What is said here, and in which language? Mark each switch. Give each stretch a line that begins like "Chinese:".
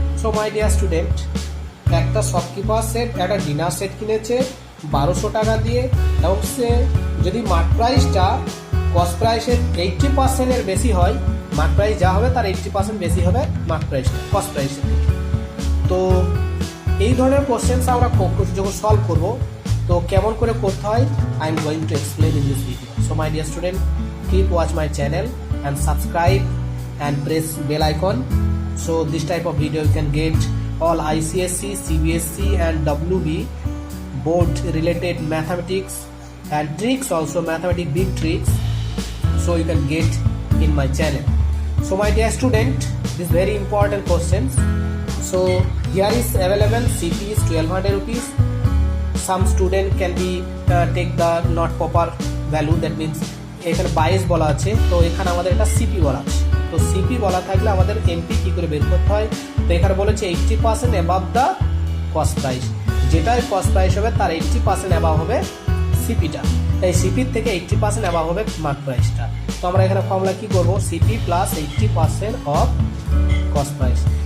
English: So my dear student,
Bangla: একটা shopkeeper set একটা dinner set কিনেছে 1200 টাকা দিয়ে, এবং সে যদি মার্ক প্রাইসটা কস্ট প্রাইসের 80% এর বেশি হয়, মার্ক প্রাইস যা হবে তার 80% বেশি হবে মার্ক প্রাইসটা কস্ট প্রাইসের। তো এই ধরনের কোশ্চেন্স আমরা যখন সলভ করব, তো কেমন করে করতে হয়,
English: I am going to explain in this video. So my dear student, keep watch my channel and subscribe and press bell icon. So this type of video you can get all ICSC, CBSC and WB board related mathematics and tricks, also mathematics big tricks, so you can get in my channel. So my dear student, this very important questions. So here is available CP is 1200 rupees. Some student can be take the not proper value, that means
Bangla: এখানে 22 বলা আছে, তো এখানে আমাদের এটা CP বলা আছে। তো সিপি বলা থাকলে আমাদের এমপি কি করে বের করতে হয়, তো এখানে বলেছে 80% অ্যাবাভ দ্য কস্ট প্রাইস, যেটাই কস্ট প্রাইস হবে তার 80% অ্যাবাভ হবে সিপিটা, এই সিপির থেকে 80% অ্যাবাভ হবে মার্ক প্রাইসটা। তো আমরা এখানে ফর্মুলা কি করব, CP plus 80% of cost price.